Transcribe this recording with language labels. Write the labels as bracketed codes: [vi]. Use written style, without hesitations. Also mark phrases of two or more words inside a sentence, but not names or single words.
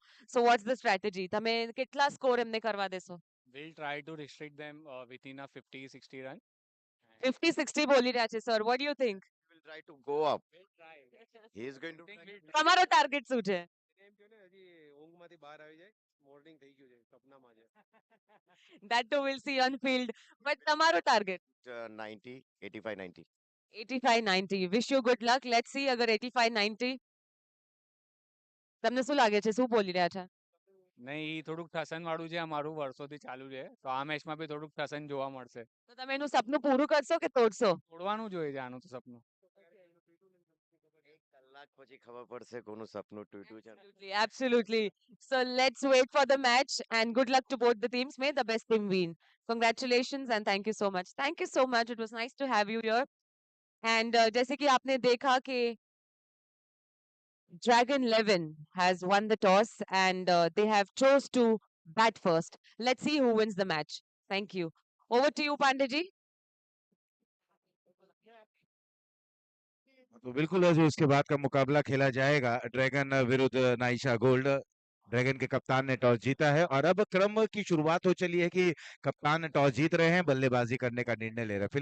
[en] So what's the strategy? [gu] તમે કેટલા સ્કોર એમને કરવા દેશો? [en] We'll try to restrict them within a 50-60 run. [gu] 50-60 બોલી રહ્યા છે, [en] sir. What do you think? We will try to go up. We'll try. He is going to [gu] તમારો ટાર્ગેટ શું છે? એમ કહો ને હજી ઊંઘમાંથી બહાર આવી જાય મોર્નિંગ થઈ ગયું છે સપનામાં છે. [en] That too we'll see on field. [gu] But તમારો ટાર્ગેટ? 90 85 90. 85-90. [en] Wish you good luck. Let's see [gu] અગર 85-90 તમને શું લાગે છે? શું બોલી રહ્યા છે? નહીં એ થોડુંક ઠસન વાળું છે અમારું વર્ષોથી ચાલુ છે તો આ મેચમાં બી થોડુંક ઠસન જોવા મળશે. તો તમે એનું સપનું પૂરું કરશો કે તોડશો? તોડવાનું જોઈએ છે આનું તો સપનું. એક કલાક પછી ખબર પડશે કોનું સપનું તૂટ્યું છે. [en] Absolutely, absolutely. So let's wait for the match and good luck to both the teams. May the best team win. Congratulations and thank you so much. Thank you so much. It was nice to have you here. [hi] And जैसे कि आपने देखा कि [en] Dragon 11 has won the toss and they have chose to bat first. Let's see who wins the match. Thank you. Over to you, Pandey. [hi] तो बिल्कुल जो इसके बाद का मुकाबला खेला जाएगा ड्रैगन विरुद्ध नाइशा गोल्ड। ड्रैगन के कप्तान ने टॉस जीता है और अब क्रम की शुरुआत हो चली है कि कप्तान टॉस जीत रहे हैं, बल्लेबाजी करने का निर्णय ले रहे हैं।